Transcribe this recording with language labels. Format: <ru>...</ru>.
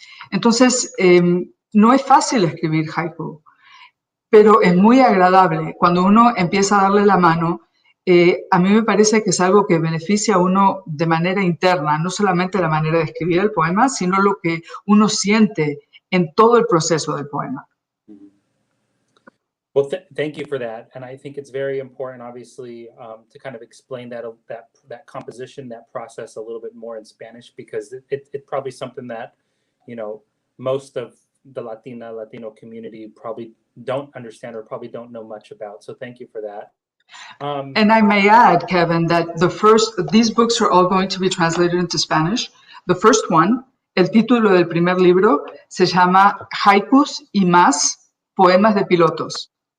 <es>Entonces, no es fácil escribir haiku, pero es muy agradable. Cuando uno empieza a darle la mano, a mí me parece que es algo que beneficia a uno de manera interna, no solamente la manera de escribir el poema, sino lo que uno siente en todo el proceso del poema.</es> <en>Well, thank you for that, and I think it's very important, obviously, to kind of explain that composition, that process a little bit more in Spanish, because it's probably something that, you know, most of the Latino community probably don't understand or probably don't know much about. So thank you for that. And I may add, Kevin, that these books are all going to be translated into Spanish. The first one,</en> <es>el título del primer libro, se llama Haikus y más, poemas de pilotos.</es>